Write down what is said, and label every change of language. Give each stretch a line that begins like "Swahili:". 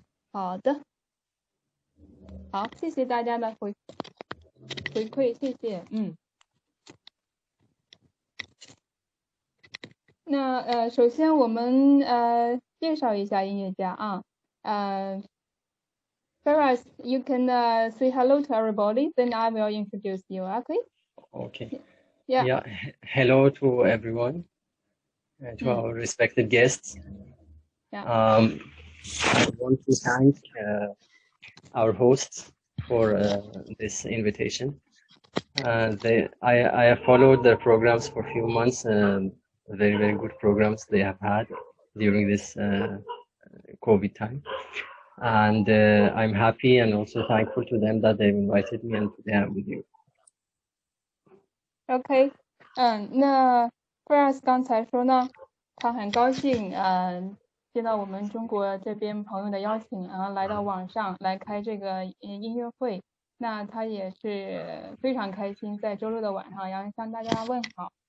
Chinese: 好的，好，谢谢大家的回馈，谢谢。那首先我们介绍一下音乐家啊。
English: Faraz, you can say hello to everybody, then I will introduce you. Okay? Okay. Yeah. Hello to everyone, to our respected guests. Yeah. I want to thank our hosts for this invitation. I have followed their programs for a few months, very, very good programs they have had during this COVID time. And I'm happy and also thankful to them that they've invited me and today I'm with you.
Chinese: OK，那 Grace 刚才说呢，他很高兴，接到我们中国这边朋友的邀请，然后来到网上来开这个音乐会。那他也是非常开心，在周六的晚上要向大家问好。